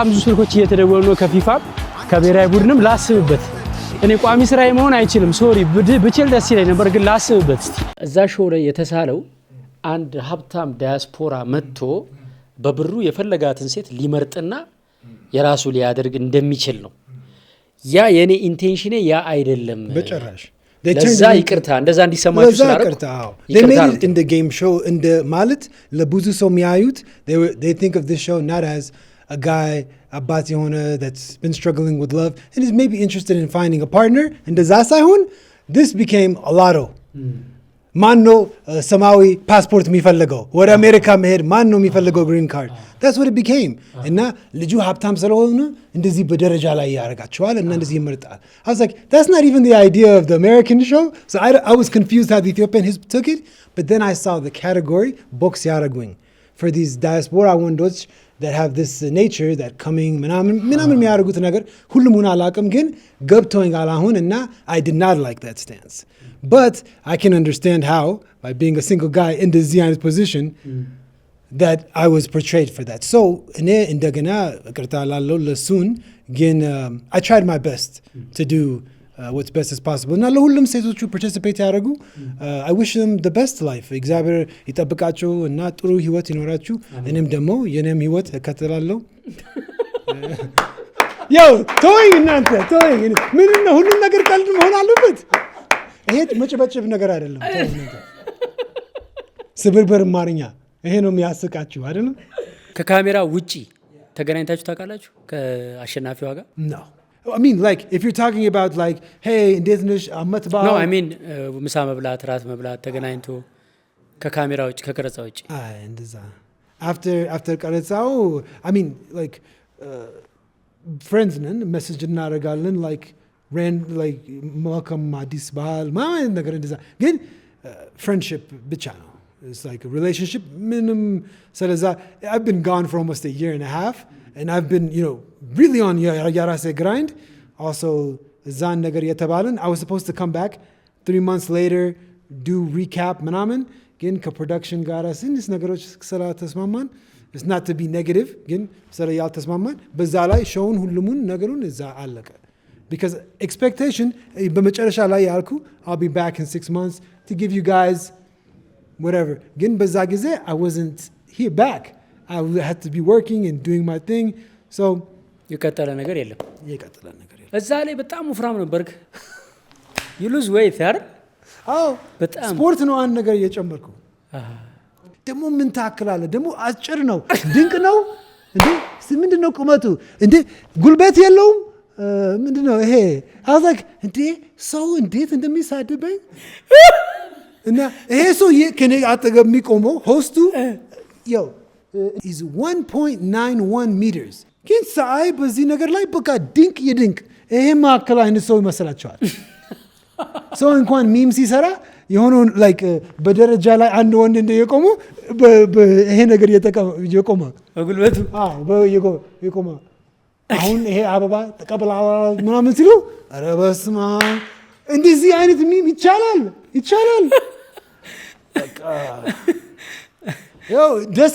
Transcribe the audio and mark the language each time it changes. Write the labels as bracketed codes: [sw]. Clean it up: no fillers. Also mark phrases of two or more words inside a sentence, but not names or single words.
[am] ብዙ ስልኮች እየተደወሉ ነው ከፊፋ ከብሔራዊ ቡድንም ላስብበት። እኔ ቋሚ ስራዬ መሆን አይችልም። ሶሪ ብችል ደስ ይለኝ ነበር ግን ላስብበት። እዛ ሾው ላይ የተሳለው አንድ ሀብታም ዳያስፖራ መጥቶ በብሩ የፈለጋትን ሴት ሊመርጥና የራሱ ሊያደርግ እንደሚችል ነው። ያ የኔ ኢንቴንሽኔ ያ አይደለም በጭራሽ። ለዛ ይቅርታ እንደዛ እንዲሰማችሁ ስላደረኩ [en] they made it in the game show in the [am] ማለት ለብዙ ሰው የሚያዩት [en] they think of this show not as a guy [am] አባት የሆነ [en] that's been struggling with love and is maybe interested in finding a partner [am] እንደዛ ሳይሆን [en] this became a lotto [am] ማን ነው ሰማያዊ ፓስፖርት የሚፈልገው? ወደ አሜሪካ መሄድ ማን ነው የሚፈልገው [en] green card? that's what it became [am] እና ልጁ ሀብታም ስለሆነ እንደዚህ በደረጃ ላይ ያደርጋቸዋል እና እንደዚህ ይመርጣል። [en] I was like, that's not even the idea of the American show. So I was confused how the Ethiopian Hizb took it, but then I saw the category box ያደርጉኝ for these diaspora ወንዶች that have this nature that coming [am] ምናምን የሚያደርጉት ነገር ሁሉም አላውቅም ግን ገብቶኛል አሁን እና [en] I did not like that stance. But I can understand how, by being a single guy in this Zionist position, that I was portrayed for that. So, I tried my best to do what's best as possible. Now, [am] ለሁሉም ሴቶቹ participate ያደርጉ. [en] I wish them the best life. [am] እግዚአብሔር ይጠብቃቸው እና ጥሩ ህይወት ይኖራችሁ. እኔም ደግሞ የኔም ህይወት እከተላለሁ። ያው ተወኝ እናንተ ተወኝ። ምንድን ነው ሁሉም ነገር ቀልድ መሆን አለበት? ይሄ መጭበጭብ ነገር አይደለም። ስብርበር አማርኛ ይሄ ነው የሚያስቃችሁ አይደለም? ከካሜራ ውጪ ተገናኝታችሁ ታውቃላችሁ ከአሸናፊዋ ጋር? [en] No. I mean, like, if you're talking about, like, [am] hey, እንዴት ነሽ አመት በዓል? [en] No, I mean, [am] ምሳ መብላት፣ ራት መብላት ተገናኝቶ ከካሜራ ውጪ ከቀረጻ ውጪ? አይ እንደዛ after ቀረጻው [en] I mean, like, friends [am] ነን ሜሴጅ እናደርጋለን like መልካም አዲስ በዓል ማለት ነገር እንደዛ ግን friendship ብቻ ነው. [en] It's like a relationship [am] ምንም ስለዛ [en] I've been gone for almost a year and a half and I've been really on የራሴ grind also [am] እዛን ነገር የተባለን [en] I was supposed to come back 3 months later do recap [am] ምናምን ግን ከፕሮዳክሽን ጋር ትንሽ ነገሮች ስላልተስማማን [en] it's not to be negative [am] ግን ስላልተስማማን በዛ ላይ ሾውን ሁሉሙን ነገሩን እዛ አለቀ. [en] Because expectation, [am] በመጨረሻ ላይ ያልኩ [en] I'll be back in 6 months to give you guys whatever. [am] ግን በዛ ጊዜ [en] I wasn't here back. I had to be working and doing my thing. So [am] የቀጠለ ነገር የለም። የቀጠለ ነገር የለም። እዛ ላይ በጣም ወፍራም ነበርክ። [en] you lose weight [am] አይደል? አዎ በጣም ስፖርት ነው አንድ ነገር እየጨመርኩ። ደግሞ ምን ታክላለ? ደግሞ አጭር ነው ድንቅ ነው እንዴ! ምንድን ነው ቁመቱ እንዴ! ጉልበት የለውም ምንድነው ይሄ? [en] I was like [am] እንዴ ሰው እንዴት እንደሚሳድበኝ እና ይሄ ሰው ከኔ አጠገብ የሚቆመው ሆስቱ is 1.91 meters ግን ሳይ በዚህ ነገር ላይ በቃ ድንቅ የድንቅ ይሄ ማዕከል አይነት ሰው ይመስላቸዋል። ሰው እንኳን ሚም ሲሰራ የሆነውን ላይክ በደረጃ ላይ አንድ ወንድ እንደየቆሙ ይሄ ነገር የቆመ በጉልበቱ የቆመ አሁን ይሄ አበባ ተቀበላ ምናምን ሲሉ ኧረ በስመ አብ እንደዚህ አይነት ሚም ይቻላል። በቃ ያው ደስ